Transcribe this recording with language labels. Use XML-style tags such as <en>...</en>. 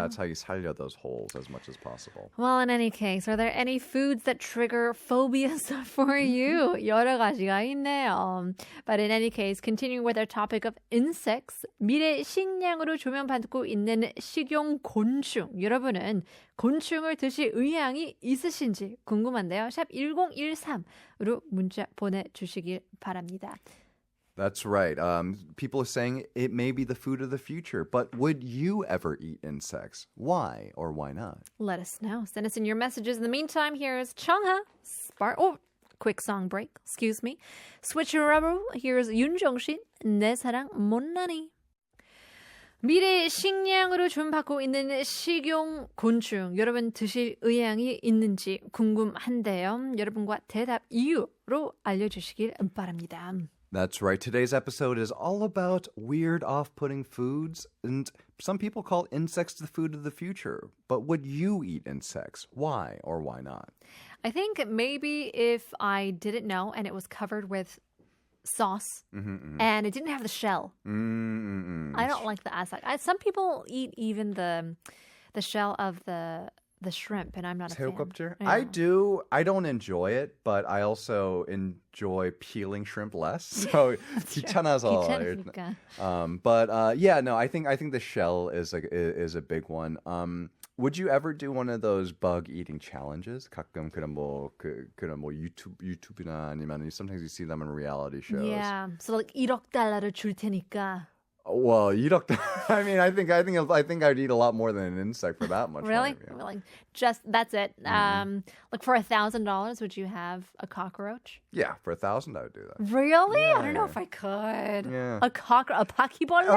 <en>That's how you sal려 those holes as much as possible. Well, in any case, are there any foods that trigger phobias for you?</en> <ko>여러 가지가 있네요.</ko> <en>But in any case, continuing with our topic of insects,</en> <ko>미래 식량으로 조명받고 있는 식용 곤충. 여러분은 곤충을 드실 의향이 있으신지 궁금한데요. 샵 1013으로 문자 보내주시길 바랍니다.</ko> <en>That's right. People are saying it may be the food of the future, but would you ever eat insects? Why or why not? Let us know. Send us in your messages. In the meantime, here is Chungha. Quick song break. Excuse me. Switcheroo. Here's 윤종신.</en> <ko>내 사랑 못나니. 미래 식량으로 주문받고 있는 식용 곤충. 여러분 드실 의향이 있는지 궁금한데요. 여러분과 대답 이유로 알려주시길 바랍니다.</ko> <en>That's right. Today's episode is all about weird, off-putting foods, and some people call insects the food of the future. But would you eat insects? Why or why not? I think maybe if I didn't know and it was covered with sauce and it didn't have the shell. I don't like the outside. Some people eat even the shell of the shrimp, and I'm not a fan.</en> <ko>새우껍질?</ko> <en>Yeah. I do. I don't enjoy it, but I also enjoy peeling shrimp less.</en> <ko>So 귀찮아서. 귀찮으니까.</ko> <en>No, I think the shell is a big one. Would you ever do one of those bug eating challenges?</en> <ko>가끔 그런 뭐 유튜브나 아니면</ko> <en>sometimes you see them in reality shows. Yeah. So like</en> <ko>$1억 줄 테니까.</ko> <en>Well, I mean, I think I'd eat a lot more than an insect for that much. Really? Money, yeah. Like just that's it. Like for $1,000, would you have a cockroach? Yeah, for $1,000 I would do that. Really? Yeah, I don't know yeah. if I could. Yeah.</en> <ko>A 바퀴벌레?</ko>